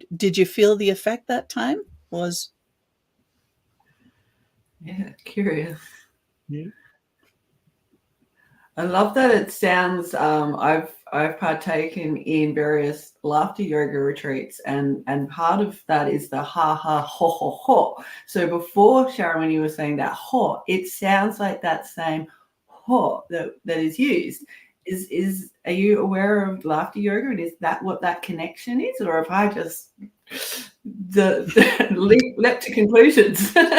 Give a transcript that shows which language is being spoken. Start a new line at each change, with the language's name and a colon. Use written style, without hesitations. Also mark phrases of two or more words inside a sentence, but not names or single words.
English: Did you feel the effect that time? Was yeah, curious. Yeah. I love that it sounds. I've partaken in various laughter yoga retreats, and part of that is the ha ha ho ho ho. So before, Sharon, when you were saying that ho, it sounds like that same ho that is used. Is are you aware of laughter yoga, and is that what that connection is, or have I just leapt to conclusions?